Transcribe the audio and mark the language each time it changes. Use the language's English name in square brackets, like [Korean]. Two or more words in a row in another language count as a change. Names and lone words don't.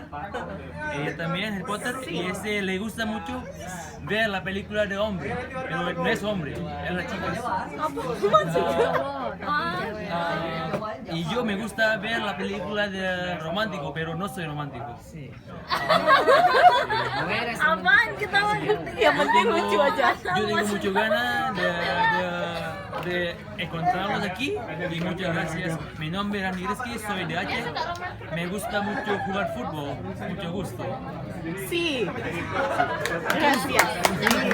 [Spanish] Ella también Harry Potter y le gusta mucho ver la película de hombre, pero no es hombre, es la chica. Y yo me gusta ver la película de romántico, pero no soy romántico. Sí. [Indonesian] Apaan ketawa yang penting lucu aja. [Spanish] Yo tengo mucho ganas de encontrarlos aquí y muchas gracias. Mi nombre es Rani Rizky, soy de Aceh. Me gusta mucho jugar fútbol, mucho gusto. Sí. Gracias.